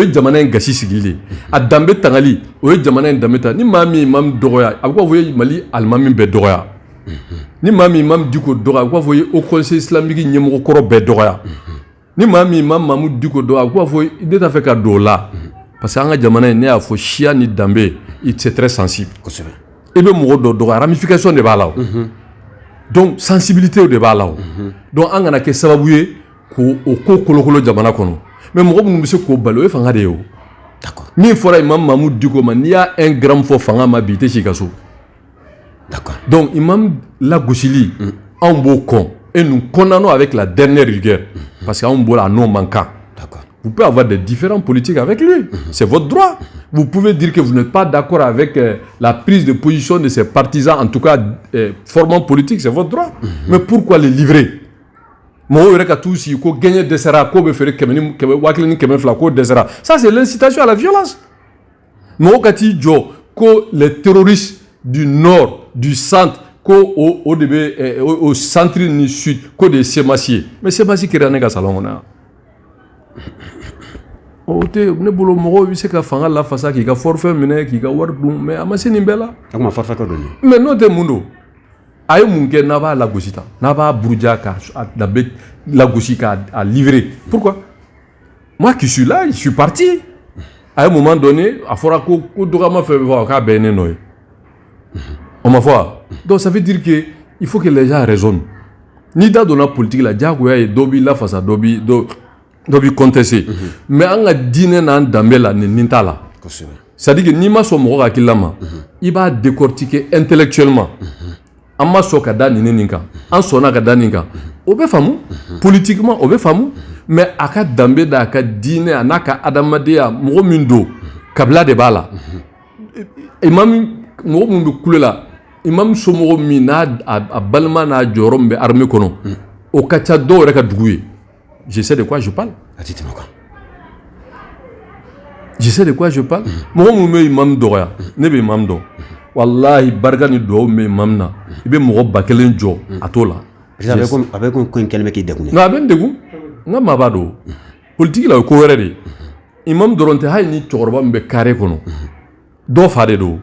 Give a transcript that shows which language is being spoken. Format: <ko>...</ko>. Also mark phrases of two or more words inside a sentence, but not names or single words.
<bm>ye jamana in gasi sigili a danbe tangali o ye jamana in danbe ta ni maa min imam dɔgɔya a bɛ k'a fɔ o ye Mali alimami bɛɛ dɔgɔya ni maa min Imam Diko dɔgɔya a bɛ k'a fɔ o ye</bm> <fr>au conseil islamique</fr> <bm>ɲɛmɔgɔ kɔrɔ bɛɛ dɔgɔya ni maa min Imam Mamudu Diko dɔgɔya a bɛ k'a fɔ ne t'a fɛ ka don o la</bm> <fr>parce que</fr> <bm>an ka jamana in ne y'a fɔ siya ni danbe</bm> <fr>c'est très sensible</fr> <bm>i bɛ mɔgɔ dɔ dɔgɔya ramification de b'a la o donc sensibilité de b'a la o donc an kana kɛ sababu ye k'o ko kolokolo jamana kɔnɔ mais mɔgɔ minnu bɛ se k'o bali o ye fanga de ye o min fɔra Imam Mamudu Diko ma n'i y'a</bm> <fr>un gramme</fr> <bm>fɔ fanga ma bi i tɛ si ka so donc imam lagosili anw b'o kɔn</bm> <fr>et nous condamnons avec la dernière rigueur</fr> <bm>parce qu'anw b'o la</bm> <fr>a non manquant. Vous pouvez avoir des différends politiques avec lui. C'est votre droit. Vous pouvez dire que vous n'êtes pas d'accord avec la prise de position de ses partisans, en tout cas formant politique, c'est votre droit. Mais pourquoi les livrer? Ça, c'est l'incitation à la violence. Les terroristes du nord, du centre, au centre du sud, des Sémassiers. Mais Sémassiers qui est un salon.</fr> <bm>Ne bolo mɔgɔw bɛ se ka fanga lafasa k'i ka forfait minɛ k'i ka wari dun mais a ma se nin bɛɛ la. A kuma forfait ko dɔn mais n'o tɛ mun don a ye mun kɛ n'a b'a lagosi tan n'a b'a buruja k'a danbe lagosi k'a livrer</bm> <fr>pourquoi moi qui suis là je suis parti à un moment donné</fr> <bm>a fɔra ko dɔgɔyama fɛn fɛn fɔ k'a bɛɛ ye ne nɔ ye on ma fɔ</bm> <fr>donc ça veut dire que il faut que les gens raisonnent</fr> <bm>n'i da donna politique la diyagoya ye dɔ b'i lafasa dɔ dɔ b'i contester mais an ka diinɛ n'an danbe la nin t'a la</bm> <fr>c'est à dire que</fr> <bm>n'i ma sɔn mɔgɔ ka hakilila ma i b'a</bm> <fr>décortiquer intellectuellement</fr> <bm>an ma sɔn ka da nin kan an sɔnna ka da nin kan o bɛ faamu politiquement o bɛ faamu mais a ka danbe n'a ka diinɛ a n'a ka adamadenya mɔgɔ min don kabila de b'a la imam mɔgɔ min bɛ kule la imam somɔgɔ min n'a a balima n'a jɔyɔrɔ min bɛ armée kɔnɔ o ka ca dɔw yɛrɛ ka dugu ye</bm> <fr>je sais de quoi je parle je sais de quoi je parle</fr> <bm>mɔgɔ min bɛ imam dɔgɔya ne bɛ imam dɔn wallahi barika ni dugawu min bɛ imam na i bɛ mɔgɔ 1000 jɔ a t'o la a bɛ ko in kɛlen bɛ k'i degun nka a bɛ n degun n ka maa b'a dɔn politique la o ye ko wɛrɛ de ye imam dɔrɔn tɛ hali ni cɛkɔrɔba min bɛ carré kɔnɔ dɔ fa de don</bm>